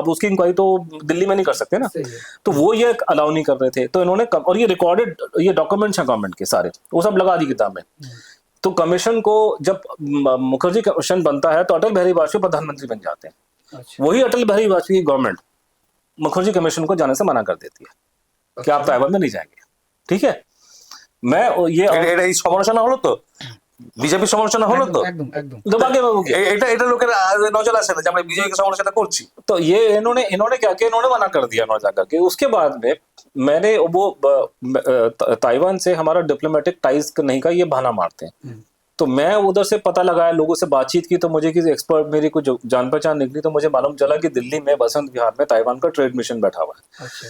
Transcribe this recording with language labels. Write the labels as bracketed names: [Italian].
[Hindi] आप उसकी इंक्वायरी तो दिल्ली में नहीं कर सकते ना। तो वो ये अलाउ नहीं कर रहे थे, तो इन्होंने और ये रिकॉर्डेड ये डॉक्यूमेंट्स हैं गवर्नमेंट के सारे, वो सब लगा दी किताब में। तो कमीशन को जब मुखर्जी कमीशन बनता है तो अटल बिहारी वाजपेयी प्रधानमंत्री बन जाते हैं। वही अटल बिहारी वाजपेयी गवर्नमेंट मुखर्जी कमीशन को जाने से मना कर देती है कि आप ताइवान में नहीं जाएंगे, ठीक है। मैं ये [Bangla] এই সমালোচনা হলো তো, বিজেপি সমালোচনা হলো তো, একদম একদম दबागे बाबू के। এটা লোকের নজর আসে না যে আমরা বিজেপিকে সমালোচনা করছি। [Hindi] तो ये इन्होंने क्या किया, इन्होंने मना कर दिया वहां जाकर के। उसके बाद में मैंने वो ताइवान से हमारा डिप्लोमेटिक टाइज नहीं का ये बहाना मारते हैं। तो मैं उधर से पता लगाया, लोगों से बातचीत की, तो मुझे किसी एक्सपर्ट मेरी कुछ जान पहचान निकली, तो मुझे मालूम चला कि दिल्ली में बसंत विहार में ताइवान का ट्रेड मिशन बैठा हुआ है।